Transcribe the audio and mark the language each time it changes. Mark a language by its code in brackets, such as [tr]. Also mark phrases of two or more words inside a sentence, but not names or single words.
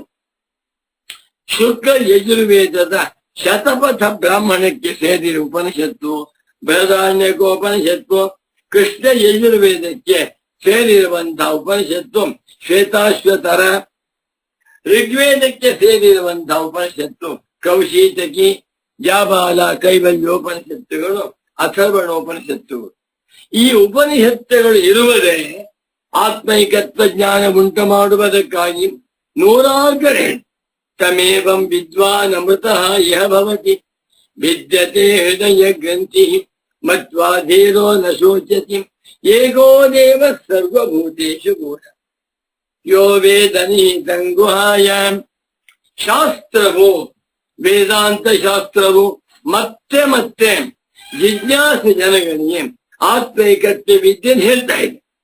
[kn] ಶುಕ್ಲ ಯಜುರ್ವೇದದ ಶತಪಥ ಬ್ರಾಹ್ಮಣಕ್ಕೆ ಸೇರಿರುವ ಉಪನಿಷತ್ತು ಬೃಹದಾರಣ್ಯಕೋಪನಿಷತ್ತು, ಕೃಷ್ಣ ಯಜುರ್ವೇದಕ್ಕೆ ಸೇರಿರುವಂತಹ ಉಪನಿಷತ್ತು ಶ್ವೇತಾಶ್ವತರ, ಋಗ್ವೇದಕ್ಕೆ ಸೇರಿರುವಂತಹ ಉಪನಿಷತ್ತು ಕೌಶೀತಕಿ, ಜಾಬಾಲ, ಕೈವಲ್ಯೋಪನಿಷತ್ತುಗಳು, ಅಥರ್ವಣೋಪನಿಷತ್ತುಗಳು. ಈ ಉಪನಿಷತ್ತುಗಳು ಇರುವುದೇ ಆತ್ಮೈಕತ್ವ ಜ್ಞಾನ ಉಂಟು ಮಾಡುವುದಕ್ಕಾಗಿ. ನೂರಾರು ಕಡೆ [sa] ತಮೇವಂ ವಿದ್ವಾನ್ ಅಮೃತಃ ಯಹ ಭವತಿ ಭಿದ್ಯತೆ ಹೃದಯ ಗ್ರಂಥಿ ಮತ್ವಾಧೀರೋ ನ ಶೋಚತಿ ಏಕೋ ದೇವ ಸರ್ವಭೂತೇಷು ಗೂಢ ಯೋ ವೇದನಿಹಿತಂ ಗುಹಾಯಾಮ್. [kn] ಶಾಸ್ತ್ರವು, ವೇದಾಂತ ಶಾಸ್ತ್ರವು ಮತ್ತೆ ಮತ್ತೆ ಜಿಜ್ಞಾಸು ಜನಗಳಿಗೆ ಆತ್ಮೈಕತ್ವ ವಿದ್ಯೆ ಹೇಳ್ತಾ ಇದೆ.